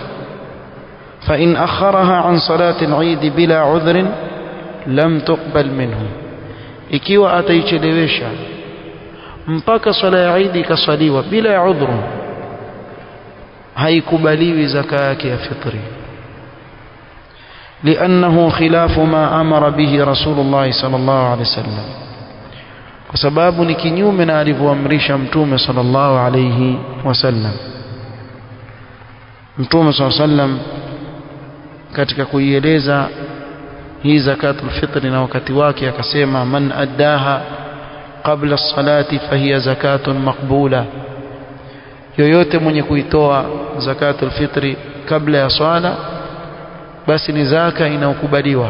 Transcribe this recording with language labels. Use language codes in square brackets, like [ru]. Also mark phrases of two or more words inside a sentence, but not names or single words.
[ar] فإن أخرها عن صلاة العيد بلا عذر لم تقبل منه, [sw] ikiwa ataichelewesha mpaka swala ya Eid ikaswaliwa bila ya udhuru, haikubaliwi zaka yake ya fitri. [ar] لأنه خلاف ما أمر به رسول الله صلى الله عليه وسلم, [sw] kwa sababu ni kinyume na alivyoamrisha Mtume [ar] صلى الله عليه وسلم. [sw] Mtume [ar] صلى الله عليه وسلم [sw] katika kuieleza hii [ar] زكاة الفطر [sw] na wakati wake akasema, [ar] من أداها قبل الصلاة فهي زكاة مقبولة, [sw] yoyote mwenye kuitoa [ar] زكاة الفطر [sw] kabla ya swala basi ni zaka inaokubaliwa.